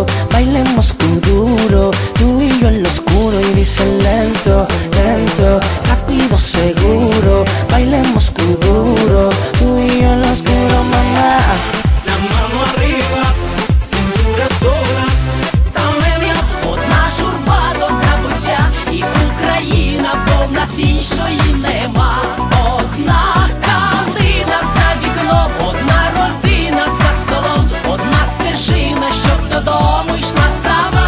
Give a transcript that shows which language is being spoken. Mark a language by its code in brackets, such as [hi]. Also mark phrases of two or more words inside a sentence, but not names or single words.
[es] Bailemos duro, tú y yo en lo oscuro. Y dice lento, lento, rápido, seguro. Bailemos duro, tú y yo en lo oscuro, mamá. La mano arriba, cintura sola, та media. [uk] Одна журба до забуття, і Україна, бо в нас іншої нема. Одна калина за вікном, одна родина за столом, одна стежина, щоб додому йшла сама.